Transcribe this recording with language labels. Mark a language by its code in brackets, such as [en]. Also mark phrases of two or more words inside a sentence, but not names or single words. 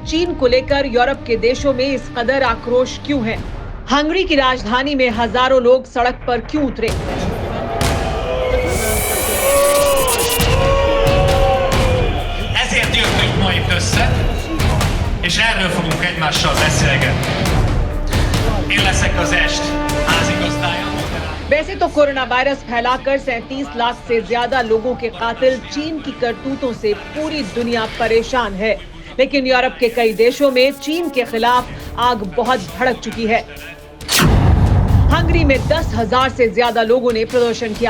[hi] चीन को लेकर यूरोप के देशों में इस कदर आक्रोश क्यों है। हंगरी की राजधानी में हजारों लोग सड़क पर क्यों उतरे। [hu] Ezért jöttünk ma itt össze, és erről fogunk egymással beszélgetni. Én leszek az est házigazdája. [hi] वैसे तो कोरोना वायरस फैलाकर 37 लाख से ज्यादा लोगों के कातिल चीन की करतूतों से पूरी दुनिया परेशान है, लेकिन यूरोप के कई देशों में चीन के खिलाफ आग बहुत भड़क चुकी है। हंगरी में 10,000 से ज्यादा लोगों ने प्रदर्शन किया।